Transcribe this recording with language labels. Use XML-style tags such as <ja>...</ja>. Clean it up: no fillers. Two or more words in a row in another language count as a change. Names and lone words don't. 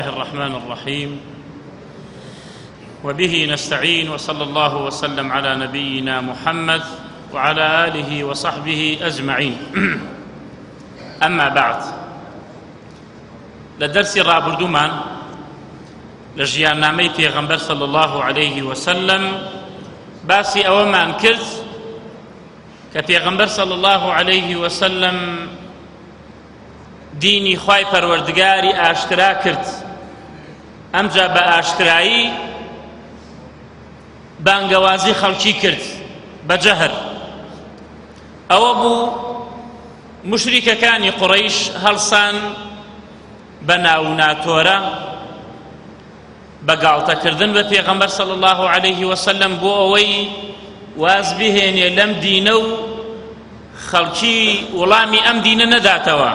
<ar>الرحمن الرحيم وبه نستعين وصلى الله وسلم على نبينا محمد وعلى آله وصحبه أجمعين. أما بعد،</ar> <ckb>لدرس رابردومان لجيان نامي پیغمبر</ckb> <ar>صلى الله عليه وسلم</ar> <ckb>باسی ئەوەمان کرد کە پێغەمبەر</ckb> <ar>صلى الله عليه وسلم</ar> <ckb>دینی خوای پەروەردگاری ئاشکرا کرد. ئەمجا بە ئاشکرایی بانگەوازی خەڵکی کرد بە جەهر. ئەوە بوو مشریکەکانی قوڕەیش هەڵسان بە ناوناتۆرە بەگاڵتەکردن بە پێغەمبەر</ckb> <ar>صلی الله عليه وسلم</ar> <ckb>بۆ ئەوەی واز بهێنێ لەم دینە و خەڵکی وەڵامی ئەم دینە نەداتەوە.</ckb>